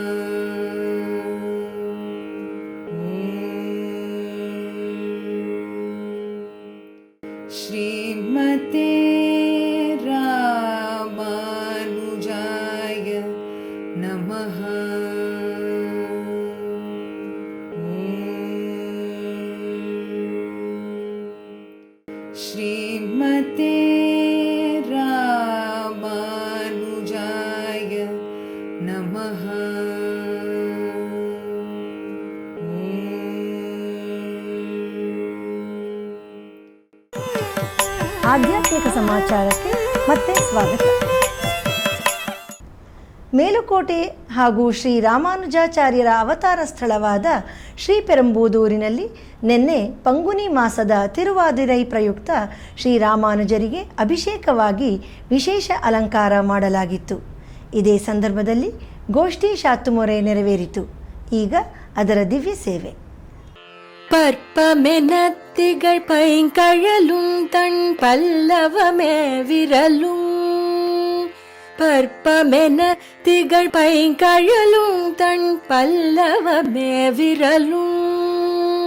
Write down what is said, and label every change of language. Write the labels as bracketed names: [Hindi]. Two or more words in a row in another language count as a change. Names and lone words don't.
[Sanskrit] श्रीमते रामानुजाय नमः। श्रीमते रामानुजाय नमः। [Kannada] ಆಧ್ಯಾತ್ಮಿಕ ಸಮಾಚಾರಕ್ಕೆ ಮತ್ತೆ ಸ್ವಾಗತ. ಮೇಲುಕೋಟೆ ಹಾಗೂ ಶ್ರೀ ರಾಮಾನುಜಾಚಾರ್ಯರ ಅವತಾರ ಸ್ಥಳವಾದ ಶ್ರೀಪೆರಂಬೂದೂರಿನಲ್ಲಿ ನಿನ್ನೆ ಪಂಗುನಿ ಮಾಸದ ತಿರುವಾದಿರೈ ಪ್ರಯುಕ್ತ ಶ್ರೀರಾಮಾನುಜರಿಗೆ ಅಭಿಷೇಕವಾಗಿ ವಿಶೇಷ ಅಲಂಕಾರ ಮಾಡಲಾಗಿತ್ತು. ಇದೇ ಸಂದರ್ಭದಲ್ಲಿ ಗೋಷ್ಠಿ ಶಾತುಮೊರೆ ನೆರವೇರಿತು. ಈಗ ಅದರ ದಿವ್ಯ ಸೇವೆ. [Tamil] பற்பமெனத்திகள் பைங்கழலும் தன் பல்லவமே விரலும். பற்பமென திகழ் பைங்கழலும் தன் பல்லவமே விரலும்.